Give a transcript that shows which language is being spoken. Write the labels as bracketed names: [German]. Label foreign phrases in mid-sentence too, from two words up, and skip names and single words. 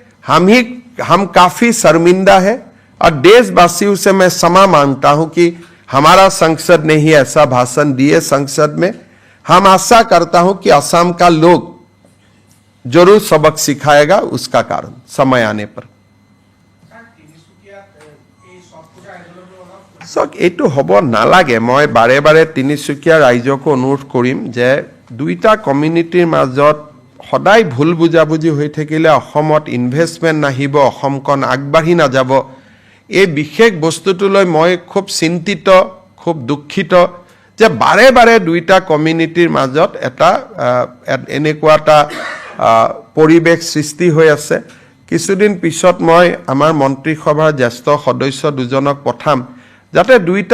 [Hindi] हम काफी शर्मिंदा है और देशवासियों से मैं क्षमा मांगता हूं कि हमारा संसद ने ही ऐसा भाषण दिए संसद में हम आशा करता हूं कि असम का लोग जरूर सबक सिखाएगा उसका कारण समय आने पर [Assamese] এইটো হ'ব নালাগে মই বাৰে বাৰে তিনিচুকীয়া ৰাইজক অনুৰোধ কৰিম যে দুইটা কমিউনিটিৰ মাজত সদায় ভুল বুজাবুজি হৈ থাকিলে অসমত ইনভেষ্টমেণ্ট নাহিব অসমখন আগবাঢ়ি নাযাব এই বিশেষ বস্তুটোলৈ মই খুব চিন্তিত খুব দুঃখিত যে বাৰে বাৰে দুইটা কমিউনিটিৰ মাজত এটা এনেকুৱা এটা পৰিৱেশ সৃষ্টি হৈ আছে কিছুদিন পিছত মই আমাৰ মন্ত্ৰীসভাৰ জ্যেষ্ঠ সদস্য দুজনক পঠাম যাতে দুইটা